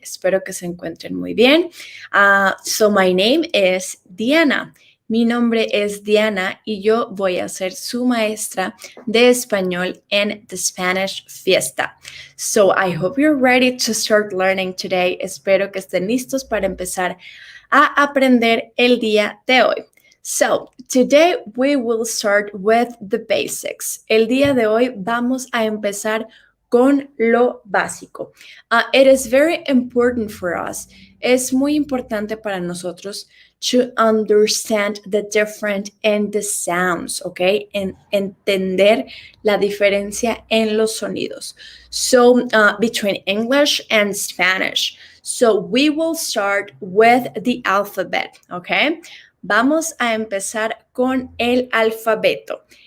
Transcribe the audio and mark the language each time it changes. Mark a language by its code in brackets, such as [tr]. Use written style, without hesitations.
[es] Espero que se encuentren muy bien. [en] So my name is Diana. [es] Mi nombre es Diana y yo voy a ser su maestra de español en The Spanish Fiesta. [en] So I hope you're ready to start learning today. [es] Espero que estén listos para empezar a aprender el día de hoy. [en] So, today we will start with the basics. [es] El día de hoy vamos a empezar con lo básico. [en] It is very important for us. [es] Es muy importante para nosotros [en] to understand the difference in the sounds, okay? [es] Entender la diferencia en los sonidos. [en] So, between English and Spanish. So, we will start with the alphabet, okay? [es] Vamos a empezar con el alfabeto.